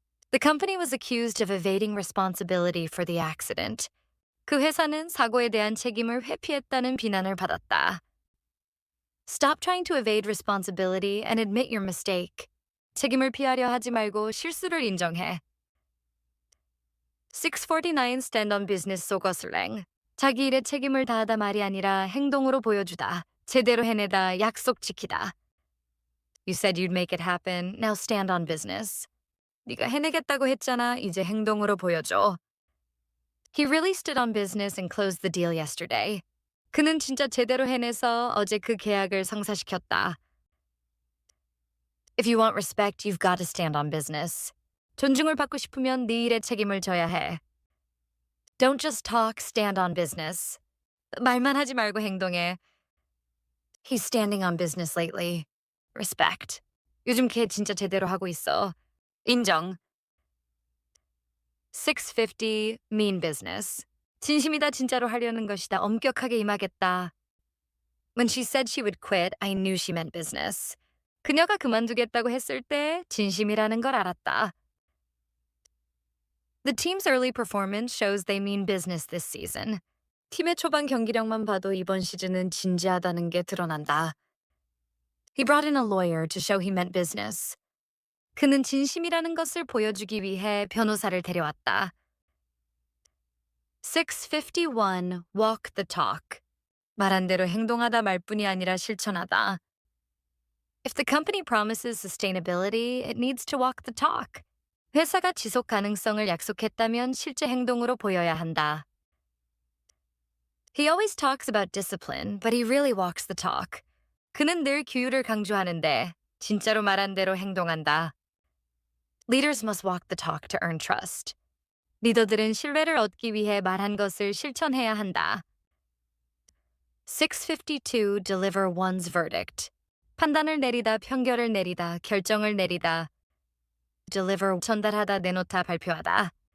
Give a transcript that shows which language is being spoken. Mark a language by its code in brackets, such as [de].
[en] The company was accused of evading responsibility for the accident. [ko] 그 회사는 사고에 대한 책임을 회피했다는 비난을 받았다. [en] Stop trying to evade responsibility and admit your mistake. [ko] 책임을 피하려 하지 말고 실수를 인정해. [en] 649 stand on business [ko] 속어 슬랭. 자기 일에 책임을 다하다 말이 아니라 행동으로 보여주다. 제대로 해내다, 약속 지키다. [en] You said you'd make it happen. Now stand on business. [ko] 네가 해내겠다고 했잖아. 이제 행동으로 보여줘. [en] He really stood on business and closed the deal yesterday. [ko] 그는 진짜 제대로 해내서 어제 그 계약을 성사시켰다. [en] If you want respect, you've got to stand on business. [ko] 존중을 받고 싶으면 네 일에 책임을 져야 해. [en] Don't just talk, stand on business. [ko] 말만 하지 말고 행동해. [en] He's standing on business lately. Respect. [ko] 요즘 걔 진짜 제대로 하고 있어. 인정. [en] 650 mean business. [ko] 진심이다 진짜로 하려는 것이다. 엄격하게 임하겠다. [en] When she said she would quit, I knew she meant business. [ko] 그녀가 그만두겠다고 했을 때 진심이라는 걸 알았다. [en] The team's early performance shows they mean business this season. [ko] 팀의 초반 경기력만 봐도 이번 시즌은 진지하다는 게 드러난다. [en] He brought in a lawyer to show he meant business. [ko] 그는 진심이라는 것을 보여주기 위해 변호사를 데려왔다. [en] 651 walk the talk. [ko] 말한 대로 행동하다 말뿐이 아니라 실천하다. [en] If the company promises sustainability, it needs to walk the talk. [ko] 회사가 지속 가능성을 약속했다면 실제 행동으로 보여야 한다. [en] He always talks about discipline, but he really walks the talk. [ko] 그는 늘 규율을 강조하는데 진짜로 말한 대로 행동한다. [en] Leaders must walk the talk to earn trust. [ko] 리더들은 신뢰를 얻기 위해 말한 것을 실천해야 한다. [en] 652 deliver one's verdict. [ko] 판단을 내리다, 편결을 내리다, 결정을 내리다. Deliver 전달하다, 내놓다, 발표하다.